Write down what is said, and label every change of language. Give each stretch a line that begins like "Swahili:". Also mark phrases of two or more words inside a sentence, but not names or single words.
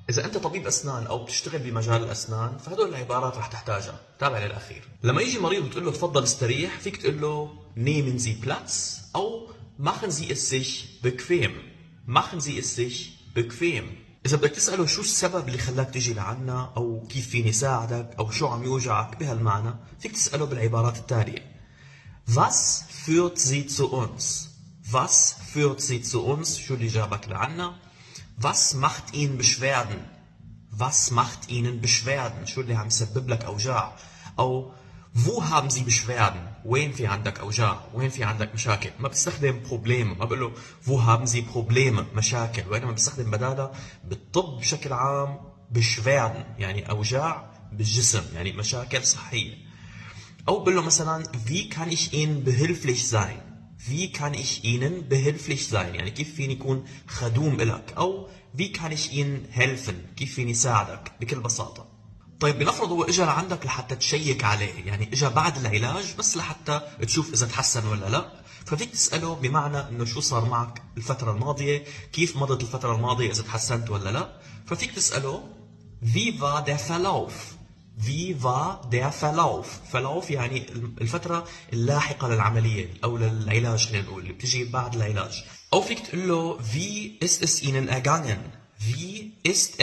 Arabic: إذا أنت طبيب أسنان أو بتشتغل بمجال الأسنان فهدول العبارات رح تحتاجها. تابع للأخير. لما يجي مريض وتقول له تفضل استريح، فيك تقول له
German: nehmen Sie Platz
Arabic: أو
German: machen Sie es sich bequem. machen Sie es sich bequem.
Arabic: إذا بدك تسأله شو السبب اللي خلاك تجي لعنا أو كيف فيني ساعدك أو شو عم يوجعك بهالمعنى، فيك تسأله بالعبارات التالية:
German: Was führt Sie zu uns? Was führt Sie zu uns?
Arabic: شو اللي جابك لعنا؟
German: Was macht Ihnen Beschwerden? Was macht Ihnen Beschwerden?
Arabic: شو اللي عم يسبب لك أوجاع؟
German: أو Wo haben Sie Beschwerden?
Arabic: وين في عندك أوجاع؟ وين في عندك مشاكل؟ ما بستخدم Probleme، ما بقول له
German: Wo haben Sie Probleme؟
Arabic: مشاكل، وإنما بستخدم بدالها بالطب بشكل عام Beschwerden، يعني أوجاع بالجسم، يعني مشاكل صحية. أو بقول له مثلا
German: Wie kann ich Ihnen behilflich sein? Wie kann ich Ihnen behilflich sein؟
Arabic: يعني كيف فيني يكون خدوم إلك.
German: أو Wie kann ich Ihnen helfen؟
Arabic: كيف فيني ساعدك بكل بساطة. طيب بنفرض هو اجى لعندك لحتى تشيك عليه، يعني اجى بعد العلاج بس لحتى تشوف اذا تحسن ولا لا، ففيك تسأله بمعنى انه شو صار معك الفترة الماضية، كيف مضت الفترة الماضية، اذا تحسنت ولا لا. ففيك تسأله
German: Wie war der Verlauf? Wie war der Verlauf?
Arabic: Verlauf يعني الفترة اللاحقة للعملية أو للعلاج، خلينا نقول اللي بتجي بعد العلاج. أو فيك تقول له
German: Wie ist es Ihnen ergangen? Wie ist